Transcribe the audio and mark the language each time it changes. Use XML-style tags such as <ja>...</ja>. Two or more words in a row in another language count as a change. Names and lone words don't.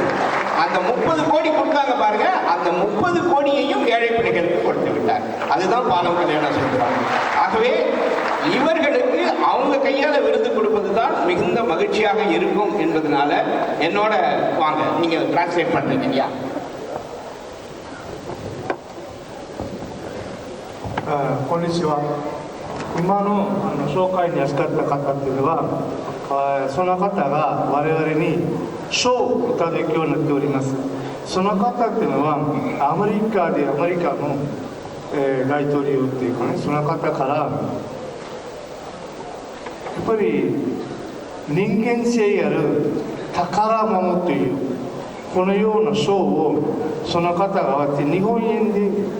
<ta>அந்த 30 கோடி கொடுத்தாங்க பாருங்க, அந்த 30 கோடியையும் ஏழை பிள்ளைகளுக்கு கொடுத்து விட்டார். அதுதான் பாலம் கல்யாண சுந்தரம். ஆகவே இவர்களுக்கு அவங்க கையால விருது கொடுப்பது தான் மிகுந்த மகிழ்ச்சியாக இருக்கும் என்பதனால என்னோட வாங்க, நீங்க டிரான்ஸ்லேட் பண்றீங்க இல்லையா?</ta> <ja>こんにちは。今の紹介に扱った方っていうのは、その方が我々に賞をいただくようになっております。その方っていうのはアメリカの、大統領っていうかね、その方からやっぱり人間性ある宝物というこのような賞をその方があって、日本円で</ja>